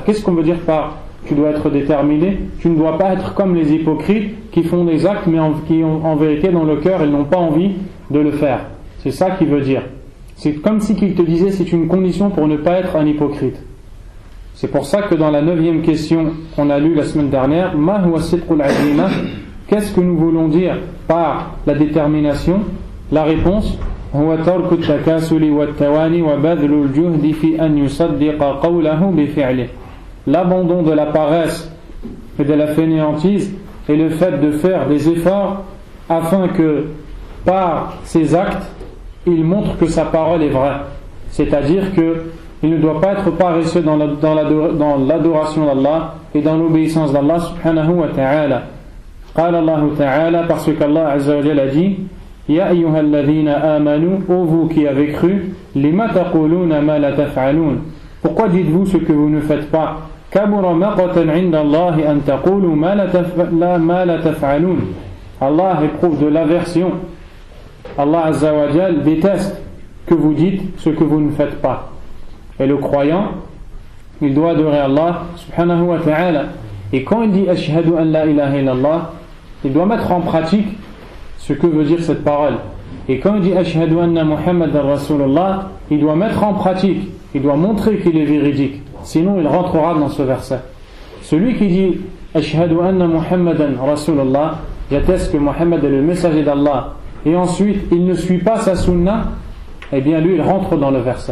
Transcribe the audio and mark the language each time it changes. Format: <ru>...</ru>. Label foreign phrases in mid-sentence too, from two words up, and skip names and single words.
<fr>Qu'est-ce qu'on veut dire par tu dois être déterminé? Tu ne dois pas être comme les hypocrites qui font des actes mais qui ont en vérité dans le cœur ils n'ont pas envie de le faire. C'est ça qu'il veut dire. C'est comme si qu'il te disait c'est une condition pour ne pas être un hypocrite. C'est pour ça que dans la 9e question qu'on a lue la semaine dernière,</fr> <ar>ما هو صدق العزيمة,</ar> <fr>qu'est-ce que nous voulons dire par la détermination? La réponse,</fr> <ar>هو ترك التكاسل والتواني وبذل الجهد في أن يصدق قوله بفعله.</ar> <fr>L'abandon de la paresse et de la fainéantise et le fait de faire des efforts afin que par ses actes il montre que sa parole est vraie, c'est-à-dire qu'il ne doit pas être paresseux dans l'adoration d'Allah et dans l'obéissance d'Allah</fr> <ar>سبحانه وتعالى. قال الله تعالى,</ar> <fr>parce qu'Allah</fr> <ar>عز وجل</ar> <fr>a dit</fr> <ar>يا أيها الذين آمنوا,</ar> <fr>ô vous qui avez cru,</fr> <ar>لم تقولون ما لا تفعلون,</ar> <fr>pourquoi dites-vous ce que vous ne faites pas?</fr> <ar>كبر مقتا عند الله أن تقولوا ما لا تفعلون.</ar> <fr>Allah éprouve de l'aversion. Allah</fr> <ar>عز وجل</ar> <fr>déteste que vous dites ce que vous ne faites pas. Et le croyant, il doit adorer Allah</fr> <ar>سبحانه وتعالى.</ar> <fr>Et quand il dit</fr> <ar>أشهد أن لا إله إلا الله,</ar> <fr>il doit mettre en pratique ce que veut dire cette parole. Et quand il dit</fr> <ar>أشهد أن محمدا رسول الله,</ar> <fr>il doit mettre en pratique, il doit montrer qu'il est véridique. Sinon il rentrera dans ce verset. Celui qui dit</fr> <ar>أشهد أن محمدا رسول الله,</ar> <fr>j'atteste que Mohammed est le messager d'Allah, et ensuite il ne suit pas sa sunna, eh bien lui il rentre dans le verset.</fr>